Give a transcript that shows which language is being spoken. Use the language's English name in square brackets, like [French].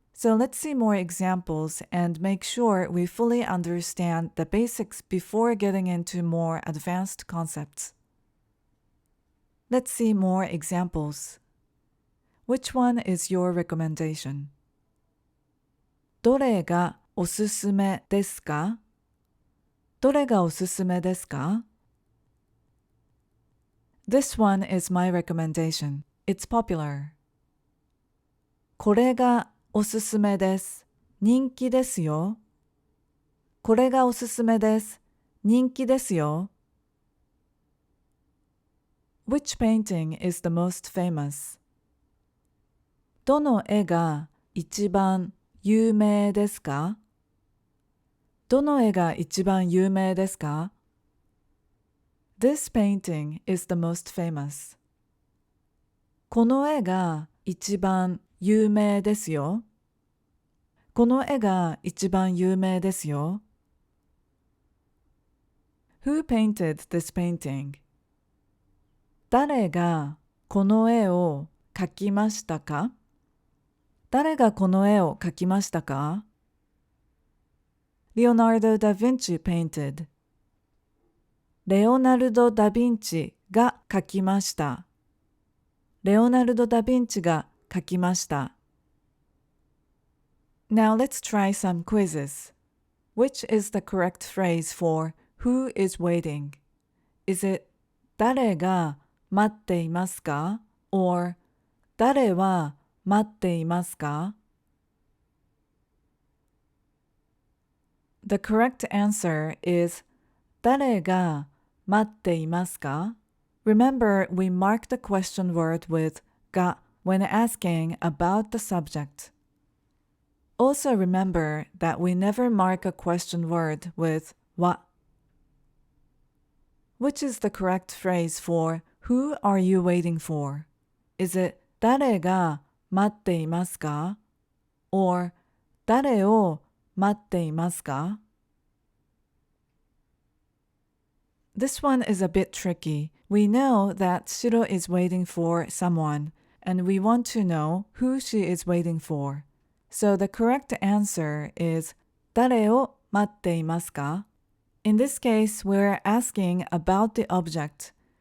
[English] So let's see more examples and make sure we fully understand the basics before getting into more advanced concepts. Let's see more examples. Which one is your recommendation? [Japanese] どれがおすすめですか?どれがおすすめですか? [English] This one is my recommendation. It's popular. [Japanese] これがおすすめです。人気ですよ。これがおすすめです。人気ですよ。 [English] Which painting is the most famous? [Japanese] どの絵が一番有名ですか? どの絵が一番有名ですか? [English] This painting is the most famous. [Japanese] この絵が一番有名ですよ。この絵が一番有名ですよ。 [English] Who painted this painting? [Japanese] 誰がこの絵を描きましたか? 誰がこの絵を描きましたか? [English] Leonardo da Vinci painted. [Japanese] レオナルド・ダ・ヴィンチが描きました。レオナルド・ダ・ヴィンチが描きました。 [English] Now let's try some quizzes. Which is the correct phrase for who is waiting? Is it [Japanese] 誰が待っていますか? [English] or [Japanese] 誰は待っていますか? [English] The correct answer is [Japanese] 誰が待っていますか? [English] Remember, we mark the question word with が when asking about the subject. Also remember that we never mark a question word with は. Which is the correct phrase for who are you waiting for? Is it [Japanese] 誰が待っていますか? [English] or [Japanese] 誰を待っていますか? [English] This one is a bit tricky. We know that Shiro is waiting for someone, and we want to know who she is waiting for. So the correct answer is [Japanese] 誰を待っていますか? [English] In this case, we're asking about the object.